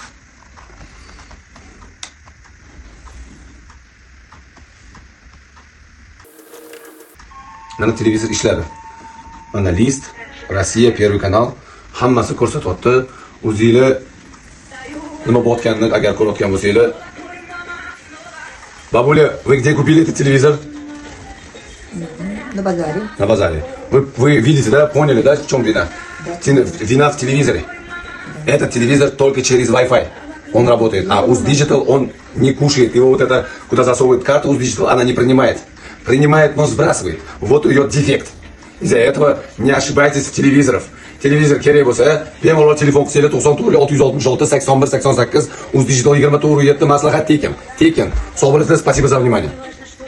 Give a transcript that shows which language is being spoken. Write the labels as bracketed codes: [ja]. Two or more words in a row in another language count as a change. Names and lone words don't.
[uz] Mana televizor ishladi. Mana list, Rossiya, Первый kanal hammasi ko'rsatyapti. O'zingizlar nima bo'layotganini agar ko'rayotgan bo'lsanglar. [ru] Babuля, вы где купили этот телевизор? На базаре. На базаре. Вы видите, да, поняли, да, в чем вина? Вина в телевизоре. Этот телевизор только через Wi-Fi. Он работает. А Uz Digital он не кушает. Его вот это, куда засовывает карту, Uz Digital она не принимает. Принимает, но сбрасывает. Вот ее дефект. Из-за этого не ошибайтесь в телевизорах. [uz] Televizor kerak bo'lsa, bemalol telefon qilsanglar 94 666 81 88 Uz Digital 24/7 maslahat tekin. Sog' bo'linglar, [ru] спасибо за внимание.